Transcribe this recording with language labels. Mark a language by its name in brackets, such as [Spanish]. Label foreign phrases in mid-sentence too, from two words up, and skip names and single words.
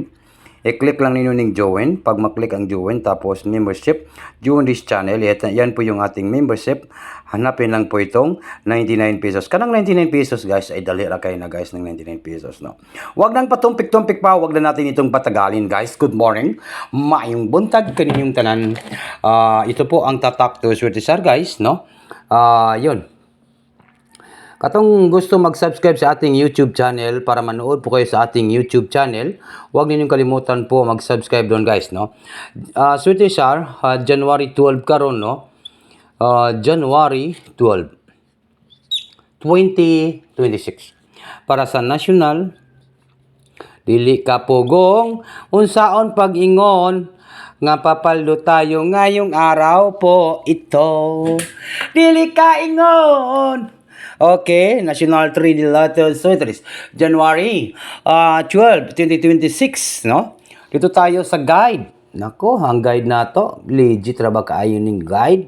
[Filipino] I-click lang ninyo ng join. Pag maklik ang join, tapos membership, [English] join this channel. [Filipino] Yan po yung ating membership. Hanapin lang po itong 99 pesos. [Cebuano] Kanang 99 pesos, guys, ay dali ra kayo na, guys, ng 99 pesos, no? [Filipino] Huwag nang patumpik-tumpik pa. Huwag na natin itong patagalin, guys. [English] Good morning. [Cebuano] Maayong buntag kaninyong tanan. [Filipino] Ito po ang tatak to Swerte Sar, guys, no? Yun. [Cebuano] Katong gusto [Filipino] mag-subscribe sa ating YouTube channel para manood po kayo sa ating YouTube channel, huwag ninyong kalimutan po mag-subscribe doon, guys, no? [Cebuano] Swerte Sar, January 12 karon, no? January 12, 2026. Para sa national, dili ka pugong, unsaon pag-ingon, nga papaldo [Filipino] tayo ngayong araw po ito. [Cebuano] Dili ka ingon. Okay, National 3D Lotto Sweaters, January 12, 2026, no? [Filipino] Dito tayo sa guide. [Cebuano] Nako, ang guide na to, legit ra ba kaayo ning guide?